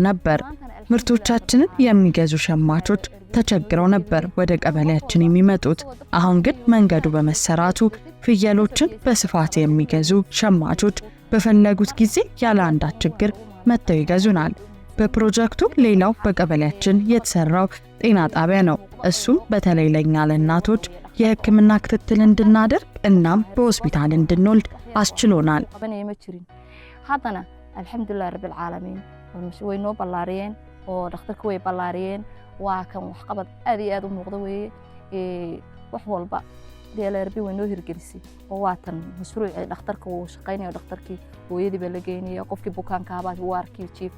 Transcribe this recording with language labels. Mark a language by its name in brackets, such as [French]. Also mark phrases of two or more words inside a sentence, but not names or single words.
[Amharic] ነበር። ምርቶቻችንን የሚገዙ ሸማቾች ተቸግረው ነበር ወደ ቀበሌያችን የሚመጡት። አሁን ግን መንገዱ በመሰራቱ ፍየሎችን በስፋት የሚገዙ ሸማቾች በፈለጉት ጊዜ ያለ አንዳች ችግር መጥተው ይገዙናል። በፕሮጀክቱ ሌላው በቀበሌያችን የተሰራው ጤና ጣቢያ ነው። እሱም በተለይ ለኛ ለእናቶች የሕክምና ክትትል እንድናደርግ እናም በሆስፒታል እንድንወልድ አስችሎናል። [Somali] haddana [Arabic] الحمد لله رب العالمين [Somali] way noo ballaariyeen oo dhakhtarka way ballaariyeen waa kan wax qabad aad iyo aad u muuqda weeye wax walba DLRB way noo hirgelisay oo waa tan mashruucii dhakhtarka uu shaqaynayo dhakhtarkii hooyadii baa la geynaya qofkii bukaanka ahaa baa waarkii jiifa